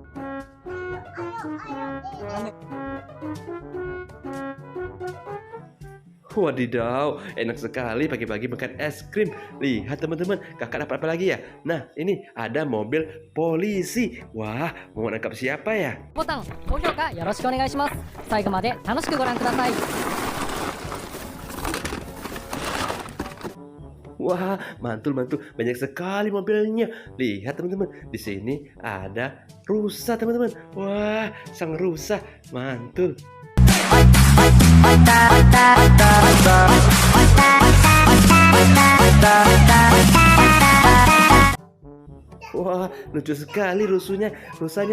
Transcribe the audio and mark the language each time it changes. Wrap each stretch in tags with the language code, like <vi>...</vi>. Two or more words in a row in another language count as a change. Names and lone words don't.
<id>Wadidaw, enak sekali pagi-pagi makan es krim. Lihat teman-teman, kakak dapat apa lagi ya? Nah, ini ada mobil polisi. Wah, mau nangkap siapa ya? Botan,</id> <ja>高評価よろしくお願いします。最後まで楽しくご覧ください。</ja> <id>Wah, mantul. Banyak sekali mobilnya. Lihat teman-teman, di sini ada rusa teman-teman. Wah, sang rusa, mantul. Wah, lucu sekali rusanya.</id>